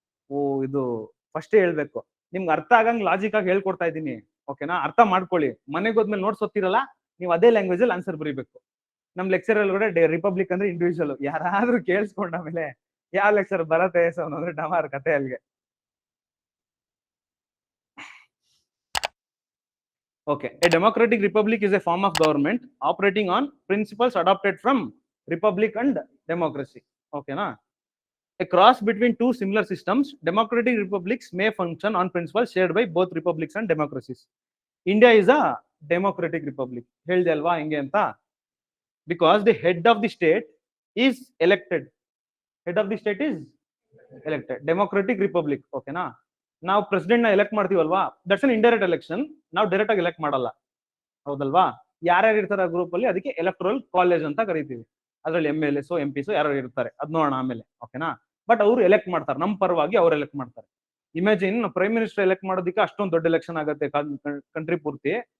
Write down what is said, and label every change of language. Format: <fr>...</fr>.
<kn>ಓ, ಇದು ಫಸ್ಟ್ ಹೇಳ್ಬೇಕು ನಿಮ್ಗೆ ಅರ್ಥ ಆಗಂಗ್ ಲಾಜಿಕ್ ಆಗಿ ಹೇಳ್ಕೊಡ್ತಾ ಇದ್ದೀನಿ, ಓಕೆನಾ? ಅರ್ಥ ಮಾಡ್ಕೊಳ್ಳಿ. ಮನೆಗೆ ಹೋದ್ಮೇಲೆ ನೋಟ್ಸ್ ಓದ್ತಿರಲ್ಲ, ನೀವು ಅದೇ ಲ್ಯಾಂಗ್ವೇಜ್ ಅಲ್ಲಿ ಆನ್ಸರ್ ಬರೀಬೇಕು. ನಮ್ ಲೆಕ್ಚರ್ ಅಲ್ಲಿ ಕೂಡ ರಿಪಬ್ಲಿಕ್ ಅಂದ್ರೆ ಇಂಡಿವಿಜುವಲ್ ಯಾರಾದ್ರೂ ಕೇಳಿಸ್ಕೊಂಡ ಆಮೇಲೆ ಯಾವ ಲೆಕ್ಚರ್ ಬರತ್ತೆ ಅಂದ್ರೆ ಡಮಾರ್ ಕತೆ ಅಲ್ಲಿಗೆ.</kn> <en>Okay, a democratic republic is a form of government operating on principles adopted from republic and democracy. Okay, na? A cross between two similar systems, democratic republics may function on principles shared by both republics and democracies. India is a democratic republic.</en> <kn>ಹೇಳ್ದೆ ಅಲ್ವಾ ಹಿಂಗೆ ಅಂತ?</kn> <en>Because the head of the state is elected. Head of the state is elected. Democratic republic. Okay, na?</en> <kn>ನಾವು president ನ elect ಮಾಡ್ತೀವಲ್ವಾ,</kn> <en>That's an indirect election.</en> <kn>ನಾವು direct ಆಗಿ elect ಮಾಡಲ್ಲ, ಹೌದಲ್ವಾ? ಯಾರ್ಯಾರು ಇರ್ತಾರೆ ಗ್ರೂಪ್ ಅಲ್ಲಿ, ಅದಕ್ಕೆ ಎಲೆಕ್ಟ್ರಲ್ ಕಾಲೇಜ್ ಅಂತ ಕರಿತೀವಿ. ಅದ್ರಲ್ಲಿ MLAs MPs ಯಾರು ಇರ್ತಾರೆ, ಅದ್ ನೋಡೋಣ ಆಮೇಲೆ. ಓಕೆನಾ? ಬಟ್ ಅವರು ಎಲೆಕ್ಟ್ ಮಾಡ್ತಾರೆ, ನಮ್ಮ ಪರವಾಗಿ ಅವ್ರು ಎಲೆಕ್ಟ್ ಮಾಡ್ತಾರೆ. ಇಮ್ಯಾಜಿನ್ ಪ್ರೈಮ್ ಮಿನಿಸ್ಟರ್ ಎಲೆಕ್ಟ್ ಮಾಡೋದಕ್ಕೆ ಅಷ್ಟೊಂದು ದೊಡ್ಡ ಎಲೆಕ್ಷನ್ ಆಗುತ್ತೆ ಕಂಟ್ರಿ ಪೂರ್ತಿ.</kn>